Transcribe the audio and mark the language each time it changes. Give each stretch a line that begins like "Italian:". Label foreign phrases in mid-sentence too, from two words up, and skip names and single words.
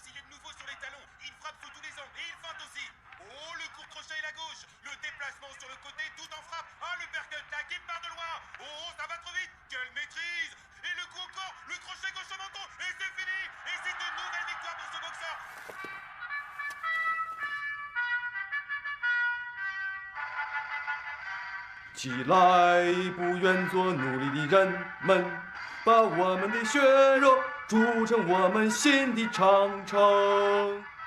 French: Il est de nouveau sur les talons. Il frappe sous tous les angles et il feinte aussi. Oh, le court crochet et la gauche. Le déplacement sur le côté tout en frappe. Ah, le percut, la kick part de loin. Oh, ça va trop vite. Quelle maîtrise. Et le coup encore. Le crochet gauche au menton. Et c'est fini. Et c'est une nouvelle victoire pour ce boxeur.
Chinese: 起来，不愿做奴隶的人们，把我们的血肉筑成我们新的长城。